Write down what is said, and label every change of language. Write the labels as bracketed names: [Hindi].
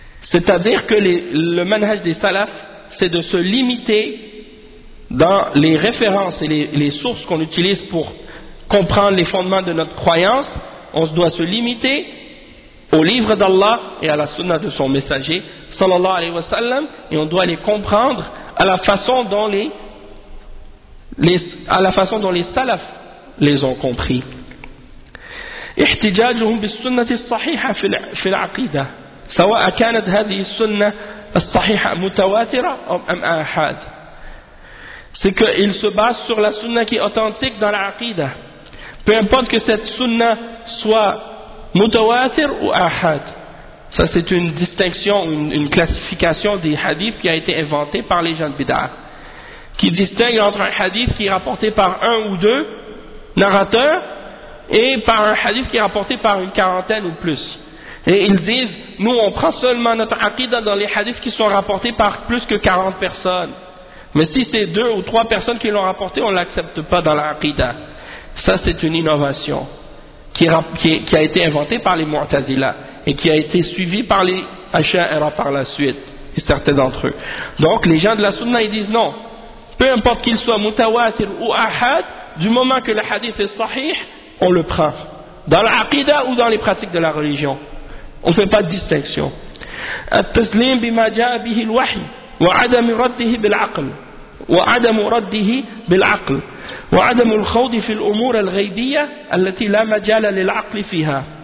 [French] C'est-à-dire que le manhaj des salafs, c'est de se limiter dans les références et les sources qu'on utilise pour comprendre les fondements de notre croyance. On se doit se limiter au livre d'Allah et à la sunna de son messager sallallahu alayhi wa sallam, et on doit les comprendre à la façon dont les salafs les ont compris. [Arabic] احتجاجهم بالسنة الصحيحة في العقيدة سواء كانت هذه السنة الصحيحة متواترة أم آحاد. [French] C'est qu'ils se basent sur la sunna qui est authentique dans l'aqida. Peu importe que cette sunna soit mutawatir ou ahad. Ça c'est une distinction, une classification des hadiths qui a été inventée par les gens de bid'ah, qui distingue entre un hadith qui est rapporté par un ou deux narrateurs et par un hadith qui est rapporté par une quarantaine ou plus. Et ils disent, nous on prend seulement notre aqidah dans les hadiths qui sont rapportés par plus que 40 personnes. Mais si c'est deux ou trois personnes qui l'ont rapporté, on ne l'accepte pas dans l'aqidah. Ça c'est une innovation qui a été inventée par les Mu'tazila et qui a été suivie par les Asha'ira par la suite, et certains d'entre eux. Donc les gens de la sunna ils disent non. peu importe qu'il soit mutawatir ou ahad, du moment que le hadith est sahih, on le prend. Dans l'aqida ou dans les pratiques de la religion. On ne fait pas de distinction. [Arabic] At-taslim bima jaa bihi al-wahy wa adam raddihi bil-aql. وعدم رده بالعقل وعدم الخوض في الأمور الغيبية التي لا مجال للعقل فيها.